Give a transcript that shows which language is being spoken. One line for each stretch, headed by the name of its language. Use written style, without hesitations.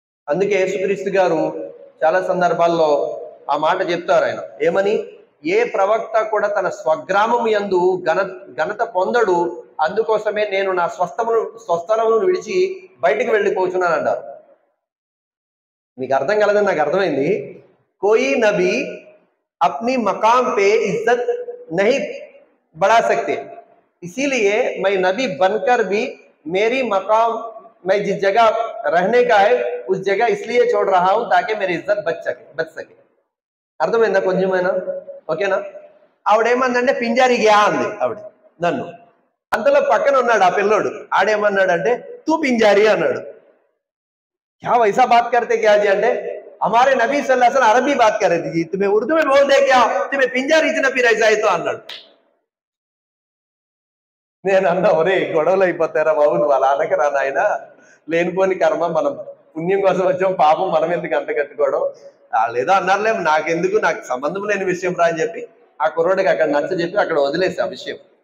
Telugu: అందుకే యేసుక్రీస్తు గారు చాలా సందర్భాల్లో ఆ మాట చెప్తారు. ఆయన ఏమని? ఏ ప్రవక్త కూడా తన స్వగ్రామం యందు ఘనత పొందడు, అందుకోసమే నేను నా స్వస్థలమును విడిచి బయటికి వెళ్ళిపోతున్నాను అంటారు. మీకు అర్థం కలదని నాకు అర్థమైంది.
Hindi: కోయి నబీ అప్నీ మకాం పే ఇజ్జత్ नहीं बढ़ा सकते, इसीलिए मैं नबी बनकर भी मेरी मकाम मैं जिस जगह रहने का है उस जगह इसलिए छोड़ रहा हूं ताकि मेरी इज्जत बच सके.
Telugu: అర్థమైందా కొంచెమైనా? ఓకేనా? ఆవిడేమందంటే పింజారిగా అంది ఆవిడ నన్ను. అంతలో పక్కన ఉన్నాడు ఆ పిల్లోడు, ఆడేమన్నాడంటే తూ పింజారి అన్నాడు.
Hindi: क्या वैसा बात करते क्या जी? అంటే हमारे नबी सल्लल्लाहु अलैहि वसल्लम अरबी बात कर रहे थे जी, तुम्हें उर्दू में बोल दे क्या, तुम्हें पिंजारी इतना फिर ऐसा है तो అన్నాడు.
Telugu: నేను అన్నా, ఒరే గొడవలు అయిపోతారా బాబు, నువ్వు అలా అనకరా నాయన, లేనిపోని కర్మ, మనం పుణ్యం కోసం వచ్చాం, పాపం మనం ఎందుకు అంత కట్టుకోవడం, లేదో అన్నారులే, నాకెందుకు, నాకు సంబంధం లేని విషయం రా అని చెప్పి ఆ కుర్రోడికి అక్కడ నచ్చ చెప్పి అక్కడ వదిలేసి ఆ విషయం.